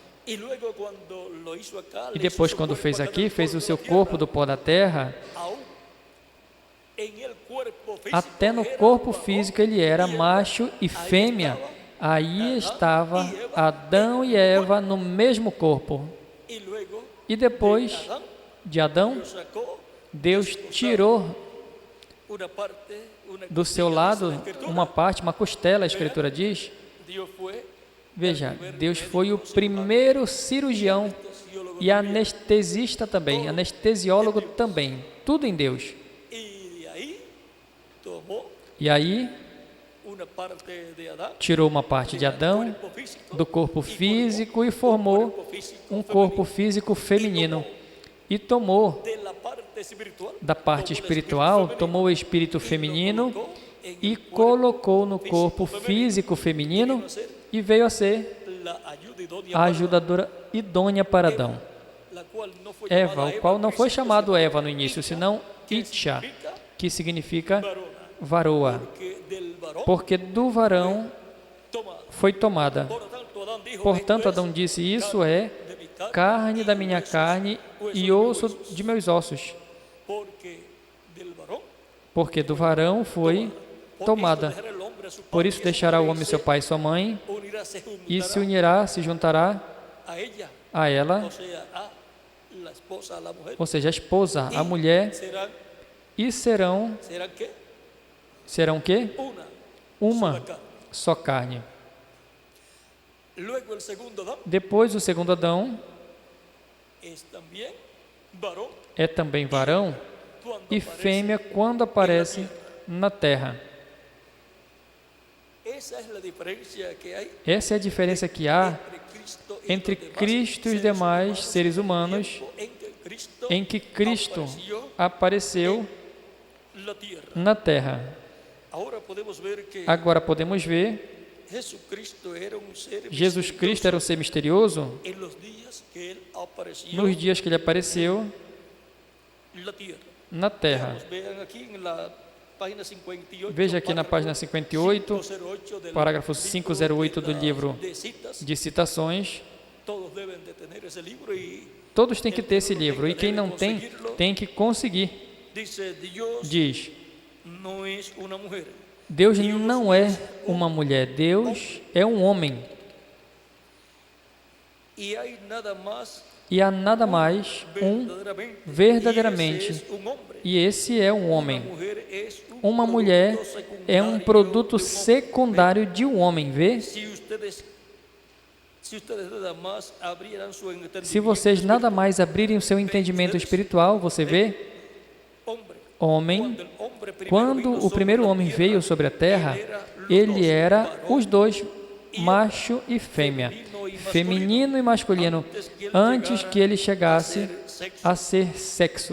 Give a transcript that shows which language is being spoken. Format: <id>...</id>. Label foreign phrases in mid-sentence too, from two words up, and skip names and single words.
<pt>E depois, quando fez aqui, fez o seu corpo do pó da terra. Até no corpo físico ele era macho e fêmea, Aí estava Adão e Eva no mesmo corpo.</pt> <es>y luego</es> <pt>E depois</pt> <es>Adán</es> <pt>de Adão,</pt> <es>Dios sacó</es> <pt>Deus tirou</pt> <es>una parte, una</es> <pt>do seu</pt> <es>costilla,</es> <pt>lado</pt> <es>dice la Escritura.</es> <pt>uma parte, uma costela, a Escritura diz.</pt> <es>Dios fue</es> <pt>Veja, Deus foi o primeiro cirurgião</pt> <es>anestesiólogo</es> <pt>e anestesista também, anestesiólogo também, tudo em Deus.</pt> <es>y de ahí tomó</es> <pt>E aí</pt> <es>una parte de Adán</es> <pt>tirou uma parte de Adão</pt> <es>cuerpo físico,</es> <pt>do corpo físico e formou</pt> <es>cuerpo físico</es> <pt>um corpo físico feminino. E tomou</pt> <es>de la parte espiritual,</es> <pt>da parte</pt> <es>tomó el</es> <pt>espiritual,</pt> <es>espíritu</es> <pt>tomou o espírito feminino e colocou no corpo físico feminino e veio a ser</pt> <es>la ayuda idónea</es> <pt>a</pt> <es>para</es> <pt>ajudadora idônea para Adão.</pt> <es>la cual no fue Eva, llamada</es> <pt>o qual não foi Cristo, chamado Eva no início, senão Itcha,</pt> <es>significa</es> <pt>que significa</pt> <es>varona,</es> <pt>varoa,</pt> <es>que del varón</es> <pt>porque do varão</pt> <es>tomada.</es> <pt>foi tomada.</pt> <es>Por tanto, Adán dijo,</es> <pt>Portanto,</pt> <es>"Esto es</es> <pt>Adão disse, isso é</pt> <es>de mi carne</es> <pt>carne da minha carne e osso de meus ossos, porque del varón porque do varão foi tomada. Por isso deixará o homem seu pai e sua mãe e se unirá, se juntará</pt> <es>a ella,</es> <pt>a ela,</pt> <es>o sea, a la esposa, a la mujer.</es> <pt>ou seja, a esposa, a mulher,</pt> <es>Serán</es> <pt>e serão</pt> <es>¿qué?</es> <pt>quê?</pt> <es>Una.</es> <pt>Uma só carne.</pt> <es>Luego el segundo Adán</es> <pt>Depois o segundo Adão</pt> <es>es también varón</es> <pt>é também varão</pt> <es>cuando</es> <pt>e</pt> <es>aparece.</es> <pt>fêmea quando aparece na terra.</pt> <es>Esa es la diferencia que hay</es> <pt>Essa é a diferença que há</pt> <es>entre</es> <pt>entre Cristo Cristo e os demais seres humanos, em que Cristo apareceu</pt> <es>la tierra.</es> <pt>na terra.</pt> <es>Ahora podemos ver que</es> <pt>Agora podemos ver,</pt> <es>Jesucristo era un ser</es> <pt>Jesus Cristo era um ser misterioso</pt> <es>en los días que él apareció</es> <pt>nos dias que ele apareceu</pt> <es>en la tierra.</es> <pt>na terra.</pt> <es>Vean aquí en la página 58.</es> <pt>Veja aqui na página 58,</pt> <es>508 del parágrafo libro</es> <pt>508 do</pt> <es>de</es> <pt>livro</pt> <es>de citas.</es> <pt>de citações.</pt> <es>Todos deben de tener ese libro y</es> <pt>Todos têm que ter esse livro, e quem não tem, tem que conseguir.</pt> <es>dice Dios</es> <pt>Diz,</pt> <es>no es una mujer.</es> <pt>Deus não é uma mulher, Deus é um homem.</pt> <es>Y hay nada más</es> <pt>E há nada mais verdadeiramente,</pt> <es>y ese es un hombre.</es> <pt>e esse é um</pt> <es>Una</es> <pt>homem.</pt> <es>mujer es un</es> <pt>Uma mulher</pt> <es>producto</es> <pt>é um</pt> <es>secundario</es> <pt>produto</pt> <es>de un hombre.</es> <pt>secundário de um homem, vê?</pt> <es>Si ustedes nada más abrieran su entendimiento,</es> <pt>Se vocês nada mais abrirem o seu entendimento espiritual, você vê, homem, quando o primeiro homem veio sobre a terra, ele era os dois, macho e fêmea, feminino e masculino, antes que ele chegasse a ser sexo.</pt>